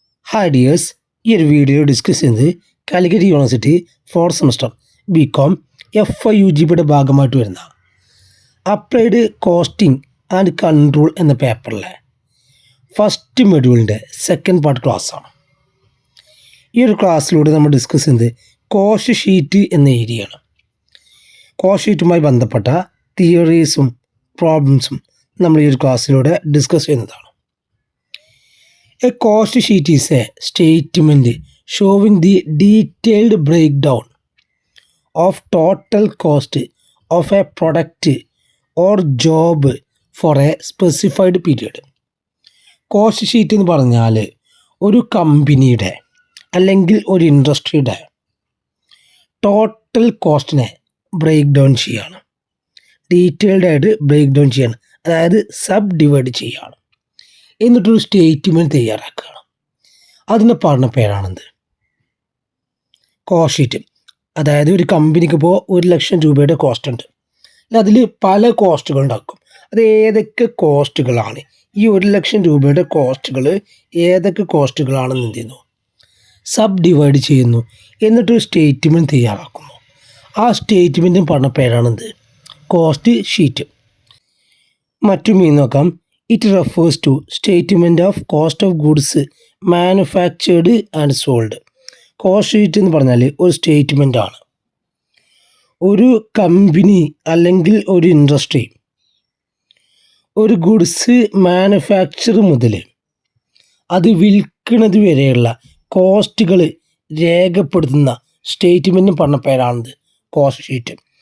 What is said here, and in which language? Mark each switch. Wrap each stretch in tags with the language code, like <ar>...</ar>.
<ml>Hi dears, ഈ ഒരു video discuss ചെയ്യുന്നത് Calicut university 4th semester BCom FIUGPയുടെ ഭാഗമായിട്ട് വരുന്ന അപ്ലൈഡ് കോസ്റ്റിംഗ് ആൻഡ് കൺട്രോൾ എന്ന പേപ്പറിലെ ഫസ്റ്റ് മൊഡ്യൂളിൻ്റെ സെക്കൻഡ് പാർട്ട് ക്ലാസ്സാണ്. ഈ ഒരു ക്ലാസ്സിലൂടെ നമ്മൾ ഡിസ്കസ് ചെയ്യുന്നത് കോസ്റ്റ് ഷീറ്റ് എന്ന ഏരിയയാണ്. കോസ്റ്റ് ഷീറ്റുമായി ബന്ധപ്പെട്ട തിയറീസും പ്രോബ്ലംസും നമ്മൾ ഈ ഒരു ക്ലാസ്സിലൂടെ ഡിസ്കസ് ചെയ്യുന്നതാണ്.</ml> <en>A cost sheet is a statement showing the detailed breakdown of total cost of a product or job for a specified period.</en> <ml>Cost sheet എന്ന് പറഞ്ഞാൽ ഒരു കമ്പനിയുടെ അല്ലെങ്കിൽ ഒരു ഇൻഡസ്ട്രിയുടെ ടോട്ടൽ കോസ്റ്റിനെ ബ്രേക്ക് ഡൗൺ ചെയ്യാണ്, ഡീറ്റെയിൽഡ് ആയിട്ട് ബ്രേക്ക് ഡൗൺ ചെയ്യാണ്, അതായത് സബ് ഡിവൈഡ് ചെയ്യാണ്. എന്നിട്ടൊരു സ്റ്റേറ്റ്മെൻറ്റ് തയ്യാറാക്കുകയാണ്. അതിന് പറഞ്ഞ പേരാണെന്ത്? Cost sheet. അതായത് ഒരു കമ്പനിക്ക് ഇപ്പോൾ 1,00,000 രൂപയുടെ കോസ്റ്റ് ഉണ്ട്, അതിൽ പല കോസ്റ്റുകൾ ഉണ്ടാക്കും. അത് ഏതൊക്കെ കോസ്റ്റുകളാണ്, ഈ 1,00,000 രൂപയുടെ കോസ്റ്റുകൾ ഏതൊക്കെ കോസ്റ്റുകളാണെന്ന് എന്ത് ചെയ്യുന്നു, സബ് ഡിവൈഡ് ചെയ്യുന്നു. എന്നിട്ടൊരു സ്റ്റേറ്റ്മെൻറ്റ് തയ്യാറാക്കുന്നു. ആ സ്റ്റേറ്റ്മെൻറ്റിന് പറഞ്ഞ പേരാണെന്ത്? Cost sheet. മറ്റു മീൻ നോക്കാം.</ml> <en>It refers to statement of cost of goods manufactured and sold.</en> <ml>Cost sheet എന്ന് പറഞ്ഞാൽ ഒരു സ്റ്റേറ്റ്മെൻ്റ് ആണ്. ഒരു കമ്പനി അല്ലെങ്കിൽ ഒരു ഇൻഡസ്ട്രി ഒരു ഗുഡ്സ് മാനുഫാക്ചർ മുതൽ അത് വിൽക്കുന്നത് വരെയുള്ള കോസ്റ്റുകൾ രേഖപ്പെടുത്തുന്ന സ്റ്റേറ്റ്മെൻറ്റിന് പറഞ്ഞ പേരാണിത് കോസ്റ്റ് ഷീറ്റ്.</ml>